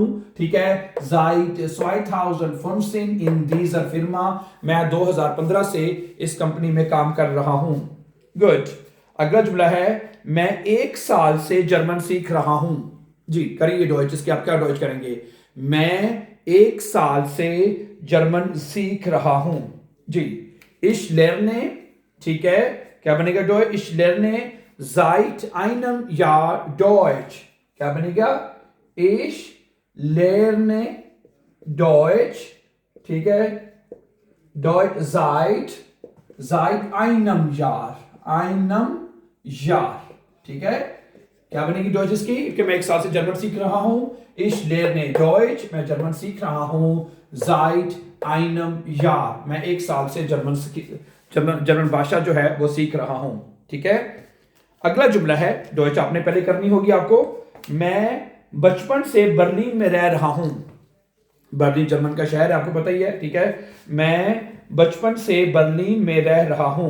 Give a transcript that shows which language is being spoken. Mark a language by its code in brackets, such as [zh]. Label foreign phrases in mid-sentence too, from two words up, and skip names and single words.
[ur] ٹھیک ہے, [de] seit 2015 in dieser Firma [ur] میں 2015 سے اس کمپنی میں کام کر رہا ہوں. گڈ. اگلا جملہ ہے میں 1 سال سے جرمن سیکھ رہا ہوں. جی کریے ڈوئچ. اس کی آپ کیا ڈوئچ کریں گے؟ میں 1 سال سے جرمن سیکھ رہا ہوں. جی, [de] ich lerne। [ur] ٹھیک ہے، کیا بنے گا ڈوئچ? [de] ich lerne seit einem Jahr Deutsch। [ur] کیا بنے گا? [de] ich lerne Deutsch। [ur] ٹھیک ہے, [de] Deutsch seit einem Jahr। [ur] ٹھیک ہے، کیا بنے گی ڈوئچ اس کی؟ کہ میں 1 سال سے جرمن سیکھ رہا ہوں. [de] ich lerne Deutsch [ur] میں جرمن سیکھ رہا ہوں. [de] seit einem Jahr [ur] میں 1 سال سے جرمن بھاشا جو ہے وہ سیکھ رہا ہوں. ٹھیک ہے، اگلا جملہ ہے ڈوئچ آپ نے پہلے کرنی ہوگی آپ کو. میں بچپن سے برلن میں رہ رہا ہوں. برلن جرمن کا شہر ہے، آپ کو پتا ہی ہے۔ ٹھیک ہے، میں بچپن سے برلن میں رہ رہا ہوں.